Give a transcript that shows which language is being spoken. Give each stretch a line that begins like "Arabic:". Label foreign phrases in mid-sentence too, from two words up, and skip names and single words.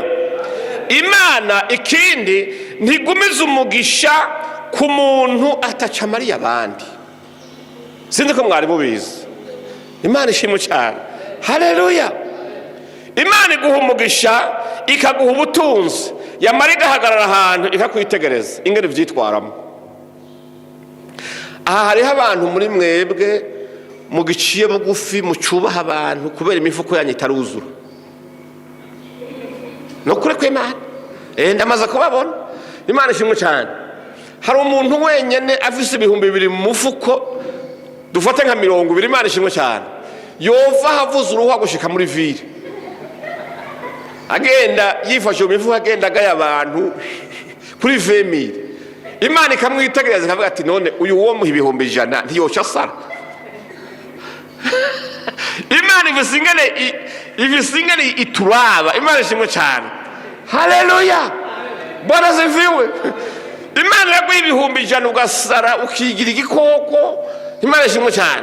Rundi: Imana ikindi ntigumiza umugisha ku muntu atacamariye abandi. Sinzi ko mwari mubizi. Imana ishimwe cyane. Haleluya. Imana iguha umugisha, ikaguha ubutunzi, yamara igahagarara ahantu ikakwitegereza ingene vyitwaramo. Aha hariho abantu muri mwebwe mugiciye bugufi, mucubaha abantu kubera imifuko yanyu itaruzura. Nokure ko Imana ndamaze kubabona. Imana ishimwe cyane. Hari umuntu wenyene afise ibihumbi 2 mu mufuko, dufate nka 20. Imana ishimwe cyane. Yova havuze uruha gushika muri ville, agenda yifashe mu mifuko, agenda agaya abantu kuri 20,000. Imana ikamwitegereza ikavuga ati none uyu wo muha ibihumbi 100 ntiyoca sara. Imana ibisingane ituraba. Imana ishimwe cyane. Haleluya.
Swahili: Bwana ziviwe.
Rundi: Imana yaguha ibihumbi 100 ugasara ukigira igikoko. Imana ishimwe cyane.